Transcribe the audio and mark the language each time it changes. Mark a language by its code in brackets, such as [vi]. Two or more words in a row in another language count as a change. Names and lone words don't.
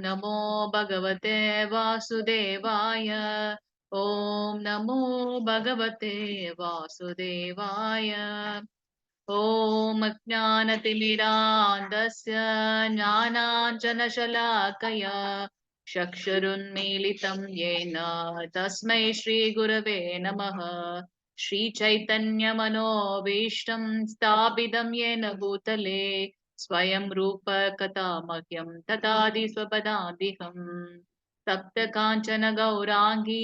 [sa] नमो भगवते वासुदेवाय ॐ नमो भगवते वासुदेवाय ॐ अज्ञानतिमिरान्धस्य ஞானாஞ்சனशलाकया चक्षुरुन्मीलितं येन तस्मै श्रीगुरवे नमः श्रीचैतन्यमनोभीष्टं स्थापितं येन भूतले स्वयं रूप कथामह्यं तथादि स्वपदादिहम् सप्तकाञ्चन गौराङ्गी